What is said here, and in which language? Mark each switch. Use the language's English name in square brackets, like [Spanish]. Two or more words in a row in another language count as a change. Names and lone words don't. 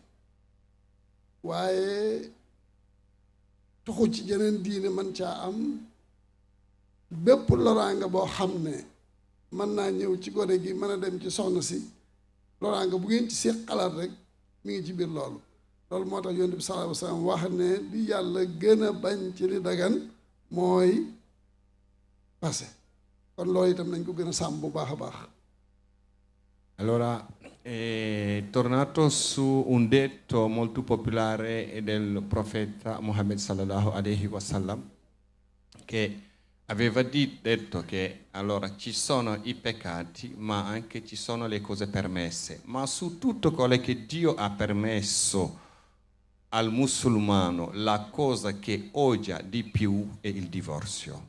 [Wolof] waaye tuxu ci jeneen diine mën caa am bépp loraanga boo xam ne mën naa ñëw ci gone gi mën a dem ci soxna si loraanga bu ngeen ci seet xalaat rek mi ngi ci biir loolu moo tax yonent bi [Arabic] صلى الله عليه وسلم [Wolof] wax ne li yàlla gën a bañ ci li dagan mooy passé kon loolu itam nañ ko gën a sàmm bu baax a baax. [Italian] Allora, tornato su un detto molto popolare del profeta Muhammad [Arabic] صلى الله عليه وسلم, [Italian] che aveva detto che allora ci sono i peccati, ma anche ci sono le cose permesse, ma su tutto quello che Dio ha permesso al musulmano, la cosa che odia di più è il divorzio.